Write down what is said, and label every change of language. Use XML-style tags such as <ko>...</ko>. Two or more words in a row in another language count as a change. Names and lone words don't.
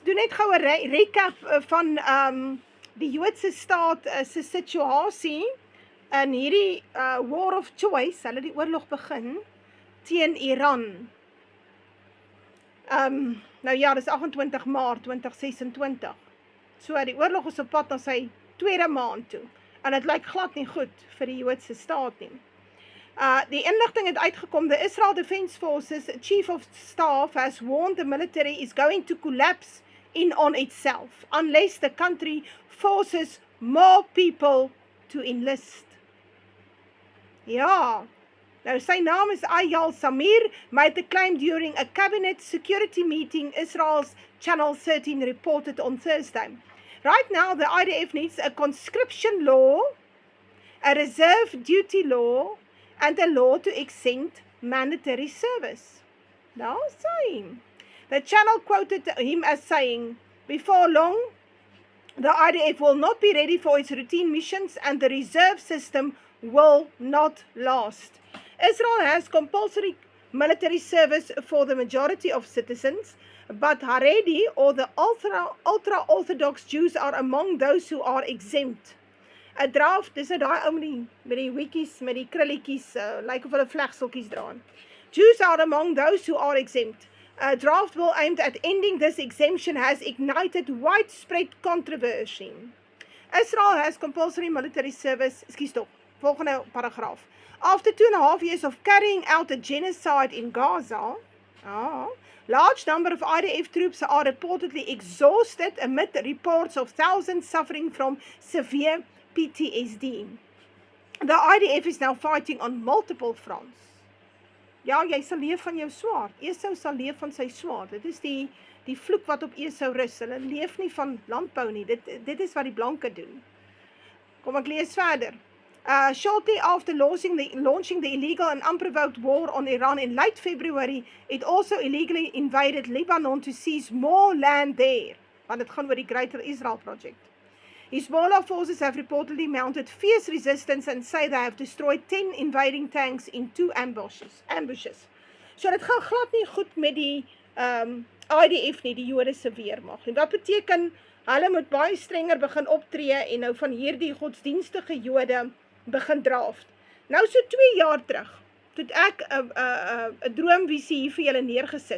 <af>doen net gou 'n recap van die Joodse staat se situasie in hierdie</af> <en>war of choice,</en> <af>hulle die oorlog begin teen Iran. Nou ja, dis 28 Maart 2026. So die oorlog is op pad na sy tweede maand toe. En dit lyk glad nie goed vir die Joodse staat nie. Die inligting het uitgekom,</af> <en>the Israel Defense Forces Chief of Staff has warned the military is going to collapse in on itself unless the country forces more people to enlist.</en> <af>Ja, nou sy naam is Eyal Zamir,</af> <en>made the claim during a cabinet security meeting, Israel's Channel 13 reported on Thursday. Right now, the IDF needs a conscription law, a reserve duty law, and a law to exempt mandatory service. Now, saying. The channel quoted him as saying, before long, the IDF will not be ready for its routine missions and the reserve system will not last. Israel has compulsory military service for the majority of citizens, but Haredi or the ultra-orthodox Jews are among those who are exempt.</en> <af>'n Draft, dis nou daai ou met die wiekies, met die krulletjies, lyk of hulle vlegseltjies dra.</af> <en>Jews are among those who are exempt. A draft bill aimed at ending this exemption has ignited widespread controversy. Israel has compulsory military service,</en> <af>volgende paragraaf.</af> <en>After 2.5 years of carrying out a genocide in Gaza, large number of IDF troops are reportedly exhausted amid reports of thousands suffering from severe PTSD. The IDF is now fighting on multiple fronts.</en> <af>Ja, jy sal leef van jou swaard. Esau sal leef van sy swaard. Dit is die vloek wat op Esau rus. Hulle leef nie van landbou nie. Dit is wat die blanke doen. Kom ek lees verder.</af> <en>Shortly after launching the illegal and unprovoked war on Iran in late February, it also illegally invaded Lebanon to seize more land there.</en> <af>Want dit gaan oor die Greater Israel Project.</af> <en>Hezbollah forces have reportedly mounted fierce resistance and say they have destroyed 10 invading tanks in 2 ambushes.</en> <af>So dit gaan glad nie goed met die IDF nie, die Jode se weermag. En wat beteken, hulle moet baie strenger begin optree en nou van hierdie godsdienstige Jode begin draft. Nou so 2 jaar terug, toe ek 'n droomvisie hier vir julle neergesit.</af>